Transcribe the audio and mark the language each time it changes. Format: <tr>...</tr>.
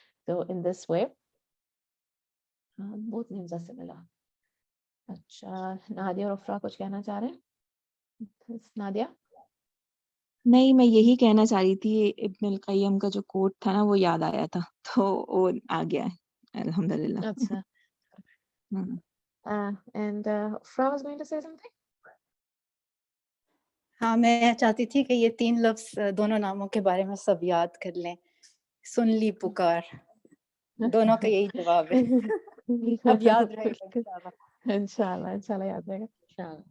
<en>So in this way</en> <ur>بہت نمزہ سے ملا. اچھا نادیہ اور افرا کچھ کہنا چاہ رہے ہیں؟ نادیہ. نہیں, میں یہی کہنا چاہ رہی تھی, ابن القیم کا جو کوٹ تھا نا وہ یاد آیا تھا تو وہ آ گیا ہے الحمدللہ. اچھا.</ur> <en>And Afra was going to say something.</en> <ur>ہاں میں چاہتی تھی کہ یہ 3 لفظ دونوں ناموں کے بارے میں سب یاد کر لیں. سن لی پکار, دونوں کا یہی جواب ہے. اب یاد رہے گا انشاءاللہ یاد رہے گا.</ur>